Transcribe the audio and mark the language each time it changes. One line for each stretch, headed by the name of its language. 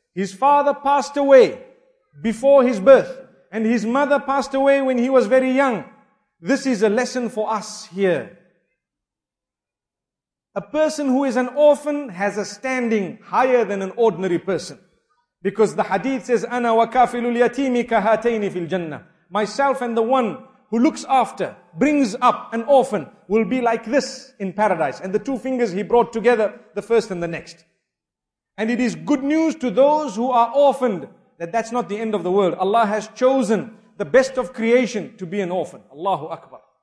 English: His father passed away before his birth. And his mother passed away when he was very young. This is a lesson for us here. A person who is an orphan has a standing higher than an ordinary person. Because the hadith says,
Arabic: أَنَا وَكَافِلُ الْيَتِيمِ كَهَاتَيْنِ فِي الْجَنَّةِ.
English: Myself and the one who looks after, brings up an orphan, will be like this in paradise. And the two fingers he brought together, the first and the next. And it is good news to those who are orphaned, that that's not the end of the world. Allah has chosen the best of creation to be an orphan. Allahu Akbar.